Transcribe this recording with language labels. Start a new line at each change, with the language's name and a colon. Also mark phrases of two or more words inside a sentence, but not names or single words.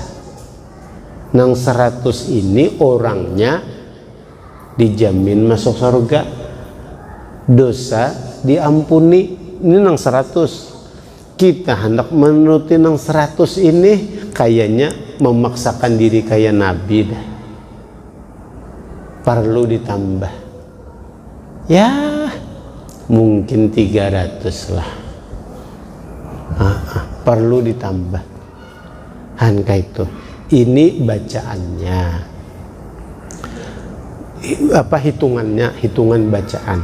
Banjar: Nang 100 ini orangnya dijamin masuk surga, dosa diampuni. Ini nang 100. Kita hendak menuruti nang 100 ini kayaknya memaksakan diri kayak Nabi dah.
Indonesian: Perlu ditambah. Ya mungkin 300 lah. Perlu ditambah. Kayak itu. Ini bacaannya. Apa hitungannya? Hitungan bacaan.